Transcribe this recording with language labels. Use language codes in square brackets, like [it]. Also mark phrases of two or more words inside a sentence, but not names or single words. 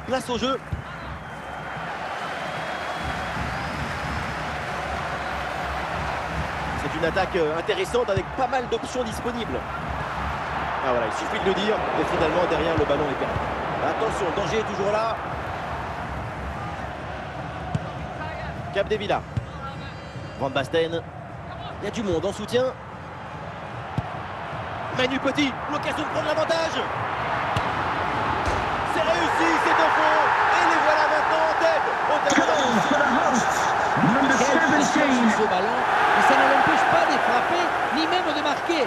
[fr] Place au jeu. C'est une attaque intéressante avec pas mal d'options disponibles. Ah voilà, il suffit de le dire. Et finalement, derrière, le ballon est perdu. Attention, le danger est toujours là. Capdevila. Van Basten. Il y a du monde en soutien. Manu Petit, l'occasion de prendre l'avantage. C'est réussi, c'est au fond. Et les voilà maintenant en tête. Quelle pression sur ce ballon. Et ça ne l'empêche pas de frapper, ni même de marquer.